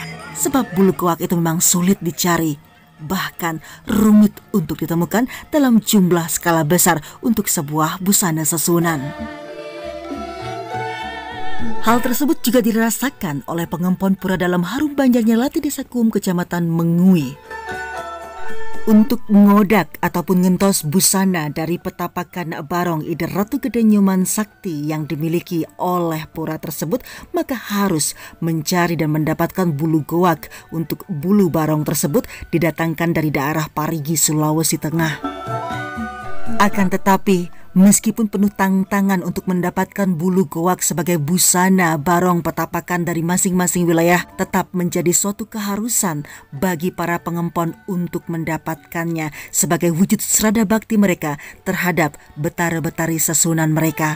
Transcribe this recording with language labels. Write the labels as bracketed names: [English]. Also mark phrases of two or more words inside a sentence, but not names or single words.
[Indonesian] Sebab bulu goak itu memang sulit dicari, bahkan rumit untuk ditemukan dalam jumlah skala besar untuk sebuah busana sesunan. Hal tersebut juga dirasakan oleh pengempon pura dalam harum banjarnya Lati Desa Kuum Kecamatan Mengui. Untuk ngodak ataupun ngentos busana dari petapakan barong Ide Ratu Gede Nyoman Sakti yang dimiliki oleh pura tersebut, maka harus mencari dan mendapatkan bulu goak untuk bulu barong tersebut didatangkan dari daerah Parigi, Sulawesi Tengah. Akan tetapi, meskipun penuh tantangan untuk mendapatkan bulu goak sebagai busana barong petapakan dari masing-masing wilayah, tetap menjadi suatu keharusan bagi para pengempon untuk mendapatkannya sebagai wujud serada bakti mereka terhadap betara-betari sesunan mereka.